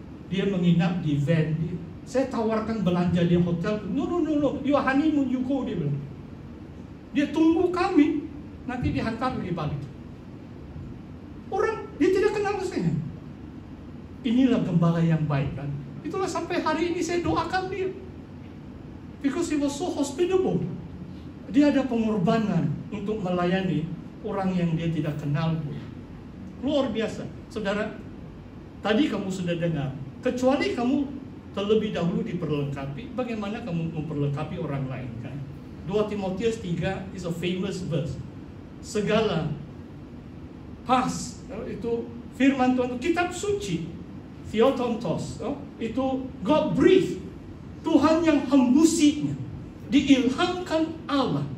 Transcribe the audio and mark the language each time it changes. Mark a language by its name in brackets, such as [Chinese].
[Malay] Dia menginap di van dia. Saya tawarkan belanja di hotel. [English] No, your honeymoon you go, [Malay] dia bilang. Dia tunggu kami, nanti dihantar lagi balik. Orang, dia tidak kenal saya. Inilah gembala yang baik kan. Itulah sampai hari ini saya doakan dia. [English] Because he was so hospitable. [Malay] Dia ada pengorbanan untuk melayani orang yang dia tidak kenal pun. Luar biasa. Saudara, tadi kamu sudah dengar, kecuali kamu terlebih dahulu diperlengkapi, bagaimana kamu memperlengkapi orang lain kan? [English] 2 Timotius 3 is a famous verse. [Malay] Segala itu firman Tuhan, kitab suci, Theotontos, itu [English] God breathe, [Malay] Tuhan yang hembusinya, diilhamkan Allah.